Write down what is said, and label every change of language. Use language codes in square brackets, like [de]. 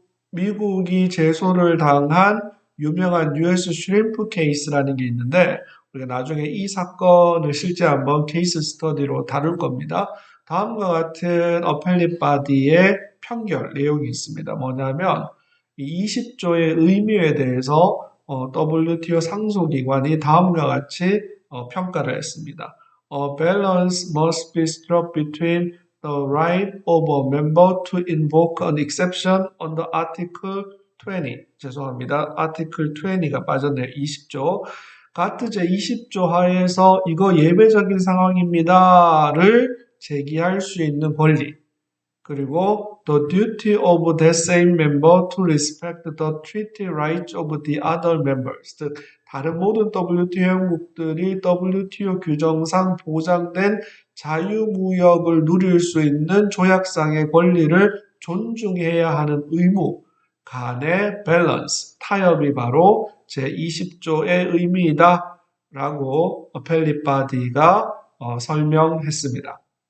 [ko] 미국이 제소를 당한 유명한 US 슈림프 케이스라는 게 있는데 우리가 나중에 이 사건을 실제 한번 케이스 스터디로 다룰 겁니다. 다음과 같은 어펠릿 바디의 판결 내용이 있습니다. 뭐냐면 이 20조의 의미에 대해서 WTO 상소기관이 다음과 같이 평가를 했습니다. [en] A balance must be struck between the right of a member to invoke an exception under Article 20. [ko] 죄송합니다. Article 20가 빠졌네요. 20조. 가트 제20조 하에서 이거 예외적인 상황입니다를 제기할 수 있는 권리. [en] 그리고 the duty of that same member to respect the treaty rights of the other members. [ko] 즉 다른 모든 WTO 회원국들이 WTO 규정상 보장된 자유무역을 누릴 수 있는 조약상의 권리를 존중해야 하는 의무 간의 밸런스, 타협이 바로 제20조의 의미이다 라고 어펠릿 바디가 설명했습니다.